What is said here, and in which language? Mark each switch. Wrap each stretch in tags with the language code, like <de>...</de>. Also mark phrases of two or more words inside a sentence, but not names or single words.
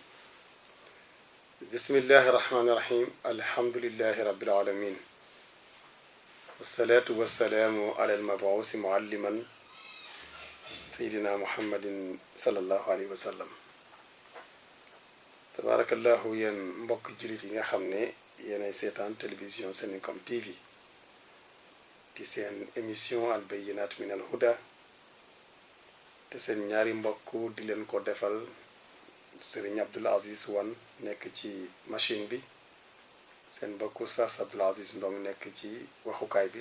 <ar>بسم الله الرحمن الرحيم. الحمد لله رب العالمين، والصلاة والسلام على المبعوث معلما سيدنا محمد صلى الله عليه وسلم. تبارك الله</ar> <wo>ين mbokk jullit yi nga xam ne yéenay seetaan télévision Sencom TV ci seen émission al bayyinat min al huda te seen ñaari mbokk di leen ko defal Serigne Abdoul Aziz Wane nekk ci machine bi, seen mbokk Oustaz Abdoul Aziz Ndong nekk ci waxukaay bi.</wo>